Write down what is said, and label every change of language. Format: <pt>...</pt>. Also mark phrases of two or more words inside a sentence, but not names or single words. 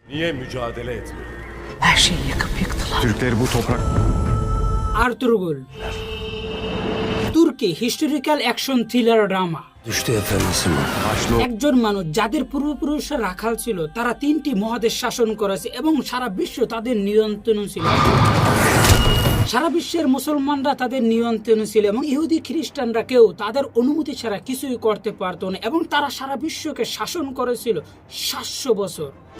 <tr>Niye mücadele etmedi? Her şeyi yakıp yıktılar. Türkleri bu toprak...</tr> <en>Ertuğrul তুর্কি historical action thriller drama.</en> <tr>düştü efendisi mi?</tr> <bn>একজন মানুষ যাদের পূর্বপুরুষরা রাখাল ছিল, তারা 3টি মহাদেশ শাসন করেছে এবং সারা বিশ্ব তাদের নিয়ন্ত্রণ ছিল। সারা বিশ্বের মুসলমানরা তাদের নিয়ন্ত্রণ ছিল এবং ইহুদি খ্রিস্টানরা কেউ তাদের অনুমতি ছাড়া কিছুই করতে পারত না এবং তারা সারা বিশ্বকে শাসন করেছিল 700 বছর।</bn>